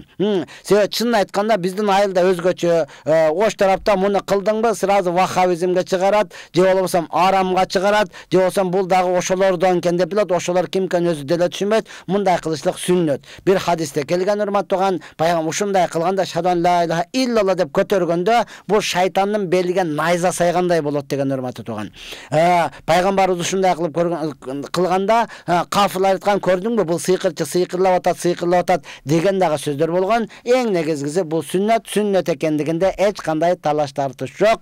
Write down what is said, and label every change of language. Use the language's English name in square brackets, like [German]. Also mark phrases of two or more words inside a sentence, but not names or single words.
[Kyrgyz] Себеби чынын айтканда биздин айылда өзгөчө, ош тарапта муну кылдыңбы, сразу ваххабизмге чыгарат, же болбосо арамга чыгарат, же болбосо бул дагы ошолордон экен деп билет. Ошолор ким экенин өзү деле түшүнбөйт. Мындай кылышлык сүннөт. Бир хадисте келген урматтаган, пайгамбар ушундай кылганда [Arabic] شهادة لا إله إلا الله [Kyrgyz] деп көтөргөндө бул шайтандын белиге найза сайгандай болот деген урматтуу туган. Пайгамбарыбыз ушундай кылып кылганда кафырлар айткан, көрдүңбү, бул сыйкырчы сыйкырлап атат деген дагы сөздөр болгон. Эң негизгиси бул сүннөт экендигинде эч кандай талаш тартыш жок.